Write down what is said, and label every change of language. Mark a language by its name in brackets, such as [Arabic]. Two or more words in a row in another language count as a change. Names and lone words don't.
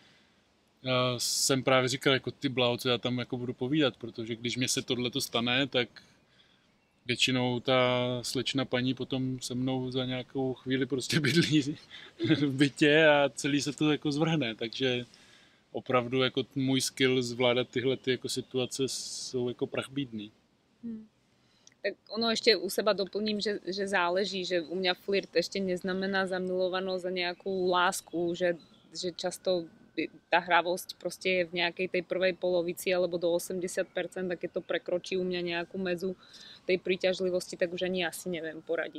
[Czech] jsem právě říkal, jako ty bláho, co já tam jako budu povídat, protože když mě se tohleto stane, tak většinou ta slečna paní potom se mnou za nějakou chvíli prostě bydlí v bytě a celý se to jako zvrhne, takže opravdu jako můj skill zvládat tyhle ty jako situace jsou jako prachbídný. [Slovak] Tak ono ešte u seba doplním, že záleží, že u mňa flirt ešte neznamená zamilovanosť a nejakú lásku, že často tá hravosť proste je v nejakej tej prvej polovici alebo do 80% a keď to prekročí u mňa nejakú medzu tej príťažlivosti, tak už ani asi neviem poradiť.